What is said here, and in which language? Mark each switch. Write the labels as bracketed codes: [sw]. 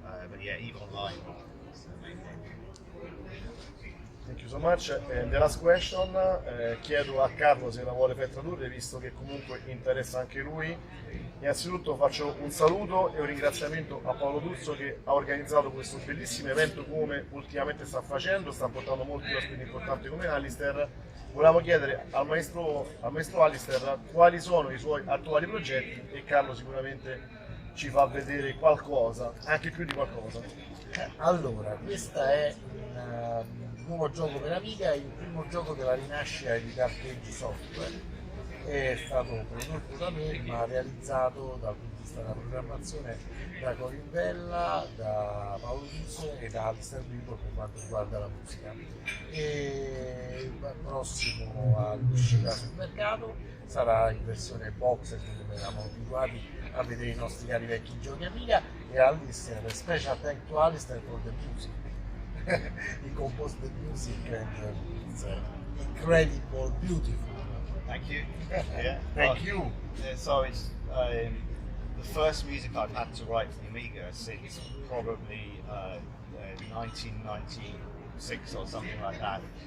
[en] But yeah, EVE Online is the main game. Thank you so much. The last question, [it] chiedo a Carlo se la vuole far tradurre, visto che comunque interessa anche lui. Innanzitutto faccio un saluto e un ringraziamento a Paolo D'Urso che ha organizzato questo bellissimo evento, come ultimamente sta facendo, sta portando molti ospiti importanti come Allister. Volevamo chiedere al maestro Allister quali sono i suoi attuali progetti, e Carlo sicuramente ci fa vedere qualcosa, anche più di qualcosa. Allora, questo è un nuovo gioco per Amiga, il primo gioco della rinascita di carteggi software. È stato prodotto da me, ma realizzato dal punto di vista della programmazione da Vella, da Paolo D'Urso e da Allister Brimble per quanto riguarda la musica. E prossimo all'uscita sul mercato sarà in versione box, come eravamo abituati a vedere i nostri cari vecchi giochi Amiga, e Allister, [en] special thank to Allister for the music. He composed the music and it's incredible, beautiful. Thank you. Yeah. Thank you. Yeah, so it's the first music I've had to write for the Amiga since probably 1996 or something like that.